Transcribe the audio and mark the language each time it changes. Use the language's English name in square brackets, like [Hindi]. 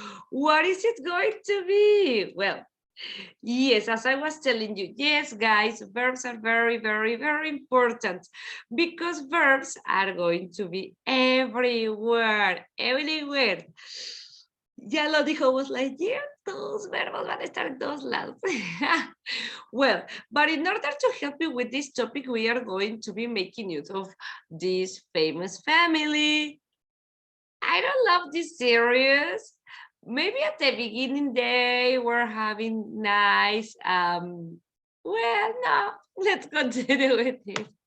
[English] What is it going to be? Well, yes, as I was telling you, yes, guys, verbs are very, very, very important because verbs are going to be everywhere, everywhere. [Spanish] Ya lo dijo Buzz Lightyear, tus verbos van a estar en todos lados. [English] Well, but in order to help you with this topic, we are going to be making use of this famous family. I don't love this series. Maybe at the beginning they were having nice, well, no, let's continue with it.